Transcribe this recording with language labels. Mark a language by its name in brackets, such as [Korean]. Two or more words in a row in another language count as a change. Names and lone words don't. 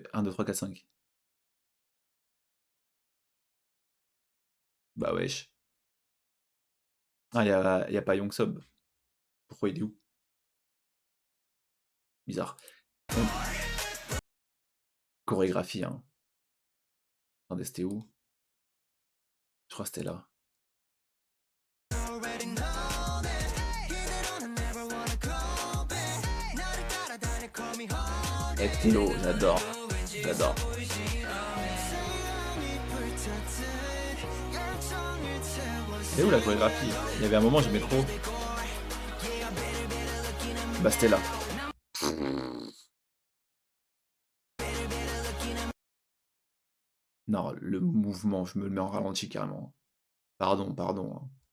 [French] 1, 2, 3, 4, 5. Bah wesh. Ah, y a pas Young Sub. Pourquoi il est où? Bizarre. Chorégraphie, hein. Attendez, c'était où? Je crois que c'était là. [English] Already know that. Hit it on and never wanna go back. [Korean] 나를 따라다녀, [English] call me home. [French] Eh Théo, j'adore. J'adore. [Korean] 사랑이 불탔듯 열정을 [French] Et où [Korean] 태웠어. [French] la chorégraphie? Il y avait un moment, j'aimais trop. Bah c'était là. Non, le mouvement, je me le mets en ralenti carrément. Pardon, pardon, hein.